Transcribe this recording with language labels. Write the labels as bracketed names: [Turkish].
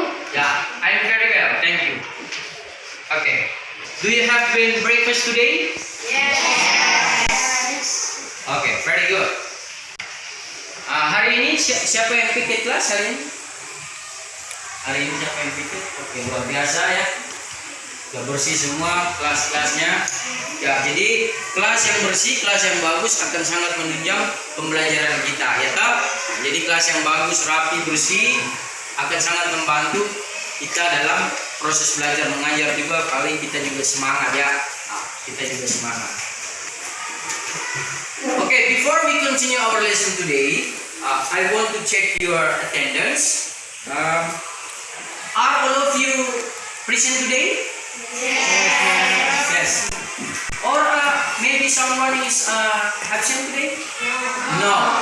[English] Yeah, I'm very well, thank you. Okay. Do you have been breakfast today? Yes. Okay, very good. [Indonesian] Hari ini siapa yang pikir kelas hari ini? Hari ini siapa yang pikir? Oke, luar biasa ya. Sudah bersih semua kelas-kelasnya. Ya, jadi kelas yang bersih, kelas yang bagus akan sangat menunjang pembelajaran kita, ya toh? Nah, jadi kelas yang bagus, rapi, bersih akan sangat membantu kita dalam proses belajar mengajar juga. Paling kita juga semangat ya. Nah, kita juga semangat. [English] Okay, before we continue our lesson today, I want to check your attendance. Are all of you present today? Yes. Or maybe someone is absent today? No.